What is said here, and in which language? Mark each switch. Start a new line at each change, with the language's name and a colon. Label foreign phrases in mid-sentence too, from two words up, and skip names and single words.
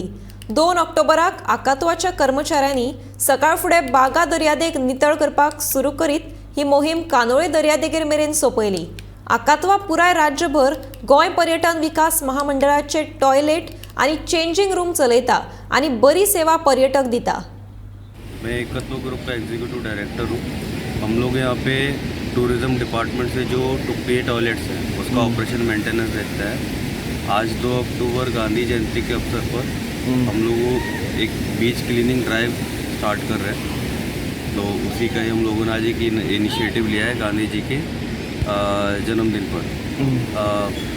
Konkani: 2 ऑक्टोबराक आकात्वाच्या कर्मचाऱ्यांनी सकाळ फुडें बागा दर्यादेग नितळ करपाक सुरू करीत ही मोहीम कानोळे दर्यादेगेर मेरेन सोंपयली। आकात्वा पुराय राज्यभर गोंय पर्यटन विकास महामंडळाचे टॉयलेट आनी
English: changing room
Konkani: चलयता आनी बरी सेवा पर्यटक दिता।
Hindi: मैं एकत्व ग्रुप का
English: executive director
Hindi: हूँ। हम लोग यहाँ पे
English: tourism department
Hindi: से जो
English: pay toilets
Hindi: हैं उसका
English: operation maintenance
Hindi: रहता है। आज 2 अक्टूबर गांधी जयंती के अवसर पर हम लोग एक
English: beach cleaning drive start
Hindi: कर रहे हैं, तो उसी का ही हम लोगों ने आज एक इनिशिएटिव लिया है गांधी जी के जन्मदिन पर।